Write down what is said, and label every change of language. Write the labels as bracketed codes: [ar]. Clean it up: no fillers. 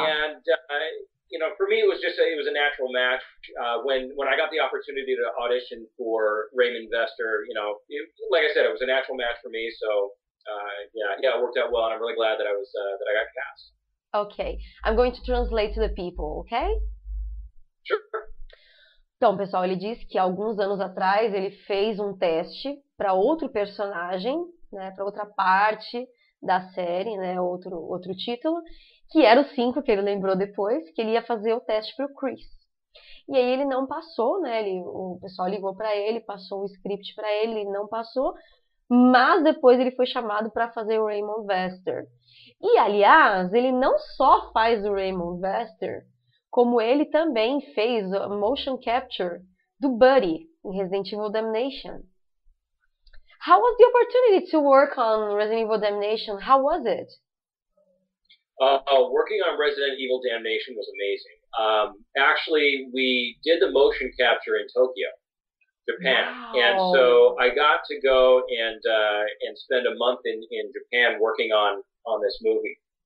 [en] and for me, it was a natural match. When I got the opportunity to audition for Raymond Vester, like I said, it was a natural match for me. So it worked out well, and I'm really glad that I got cast. Ok. I'm going to translate to the people, ok? Sure. [pt] Então, pessoal, ele disse que alguns anos atrás ele fez um teste para outro personagem, né, para outra parte da série, né, outro título, que era o 5, que ele lembrou depois, que ele ia fazer o teste para o Chris. E aí ele não passou, né, o pessoal ligou para ele, passou o script para ele, ele não passou, mas depois ele foi chamado para fazer o Raymond Vester. E, aliás, ele não só faz o Raymond Vester, como ele também fez a motion capture do Buddy em Resident Evil Damnation. [en] How was the opportunity to work on Resident Evil Damnation? How was it? Working on Resident Evil Damnation was amazing. Actually, we did the motion capture in Tokyo, Japan, Wow. and so I got to go and spend a month in Japan working on this movie.